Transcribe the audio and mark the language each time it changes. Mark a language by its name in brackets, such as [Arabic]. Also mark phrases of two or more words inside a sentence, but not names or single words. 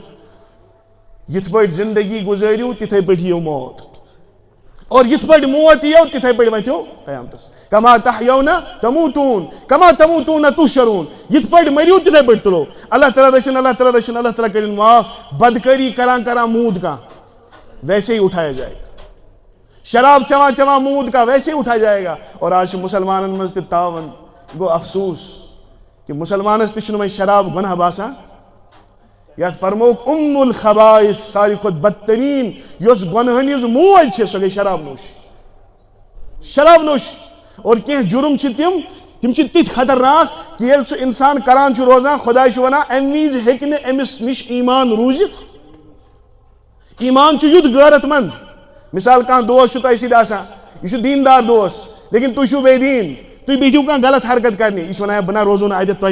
[Kashmiri] یِتھ پٲٹھۍ زندگی گُزٲرِو تِتھے پٲٹھۍ یِیو موت اور یِتھ پٲٹھۍ موت یِیو تِتھے پٲٹھۍ ؤتھِو قیامتس [Arabic] کما تحیون تموتون کما تموتون تحشرون [Kashmiri] یِتھ پٲٹھۍ مٔرِو تِتھے پٲٹھۍ تُلو اللہ تعالیٰ رٔچھِنۍ اللہ تعالیٰ کٔرِنۍ معاف بدکٲری کران موٗد کانٛہہ [Urdu] ویسے ہی اٹھایا جائے گا [Kashmiri] شراب چواں موٗد کانٛہہ [Urdu] ویسے ہی اٹھایا جائے گا [Kashmiri] اور آج چھُ مُسلمانن منٛز تہِ تاون گوٚو افسوس کہ مسلمانس تہِ چھُنہٕ وۄنۍ شراب گۄناہ باسان یتھ فرموک الخبائث ساروی کھۄتہٕ بدتریٖن یۄس گۄنہن ہٕنٛز موج چھِ سۄ گٔے شراب نوش اور کینٛہہ جُرم چھِ تِم چھِ تِتھۍ خطرناک کہ ییٚلہِ سُہ انسان کران چھُ روزان خۄداے چھُ ونان امہِ وِزِ ہیٚکہِ نہٕ أمِس نِش ایٖمان روٗزِتھ ایٖمان چھُ یُتھ غٲرت مند مثال کانٛہہ دوس چھُ تۄہہِ سۭتۍ آسان یہِ چھُ دیٖندار دوس لیکن تُہۍ چھِو بے دیٖن تُہۍ بِہِو کانٛہہ غلط حرکت کرنہِ یہِ چھُ ونان بہٕ نہ روزو نہٕ اَتٮ۪تھ تۄہہِ